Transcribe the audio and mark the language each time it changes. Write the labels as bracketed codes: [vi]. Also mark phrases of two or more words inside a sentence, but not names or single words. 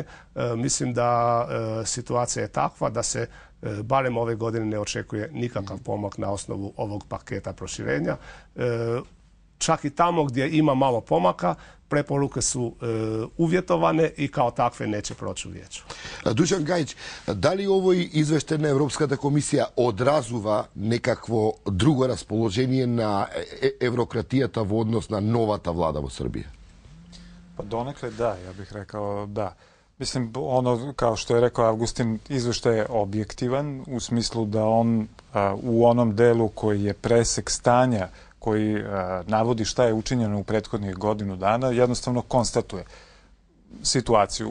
[hr] Mislim da situacija je takva da se barem ove godine ne očekuje nikakav pomak na osnovu ovog paketa proširenja. Čak i tamo gdje ima malo pomaka, preporuke su uvjetovane i kao takve neće proći u vijeću. [mk] Dušan Gajić, [sr] da li [mk] ovој извештај на Европската комисија одразува некакво друго расположение на еврократијата во однос на новата влада во Србија? [sr] Pa donekle da, ja bih rekao da. Mislim, ono, kao što je rekao Avgustin, izveštaj je objektivan u smislu da on u onom delu koji je presek stanja koji navodi šta je učinjeno u prethodnih godinu dana, jednostavno konstatuje situaciju.